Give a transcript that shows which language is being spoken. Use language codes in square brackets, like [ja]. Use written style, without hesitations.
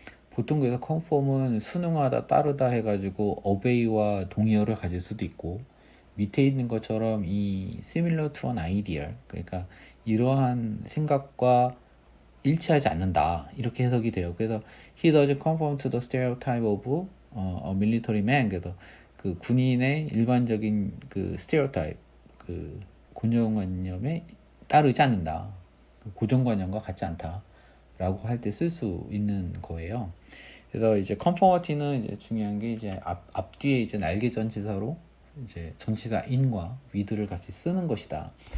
[ko] 보통 그래서 conform은 순응하다, 따르다 해가지고 obey와 동의어를 가질 수도 있고 밑에 있는 것처럼 이 [en] similar to an ideal [ko] 그러니까 이러한 생각과 일치하지 않는다 이렇게 해석이 돼요. 그래서 [en] he doesn't conform to the stereotype of a military man. [ko] 그래서 그 군인의 일반적인 그 stereotype 그 고정관념에 따르지 않는다. 그 고정관념과 같지 않다라고 할 때 쓸 수 있는 거예요. 그래서 이제 conformity는 이제 중요한 게 이제 앞뒤에 이제 날개 전치사로 이제 전치사 in과 with를 같이 쓰는 것이다.